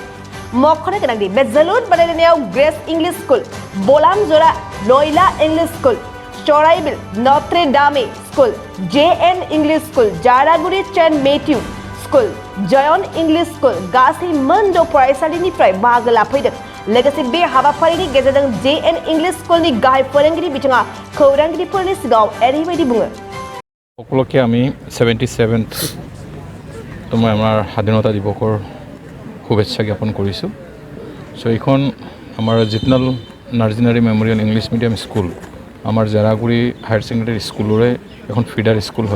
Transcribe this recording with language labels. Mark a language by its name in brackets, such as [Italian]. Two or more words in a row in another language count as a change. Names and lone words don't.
[Bodo] मख'नो गोनांदि बे जोलुर बादायलायनायाव ग्रेस इंलिश स्कुल, बलामजरा नयला इंलिश स्कुल, चराइबिल नट्रे डामे स्कुल, JN इंलिश स्कुल, जारागुरि सेन्ट मेथ्यू स्कुल, जयन इंलिश स्कुल गासै मोन 6 फरायसालिनिफ्राय बाहागो लाफैदों। लोगोसे बे हाबाफारिनि गेजेरजों JN इंलिश स्कुलनि गाहाय फोरोंगिरि बिथाङा खौरांगिरिफोरनि सिगाङाव एरैबायदि बुङो। [Assamese] সকলোকে আমি 77th তোমাৰ আমাৰ স্বাধীনতা দিৱসৰ শুভেচ্ছা জ্ঞাপন কৰিছোঁ। সো এইখন আমাৰ জিতনাল নাৰ্জিনাৰী মেমৰিয়েল ইংলিছ মিডিয়াম স্কুল আমাৰ জাৰাগুৰি হায়াৰ ছেকেণ্ডেৰী স্কুলৰে এখন ফিডাৰ স্কুল হয়।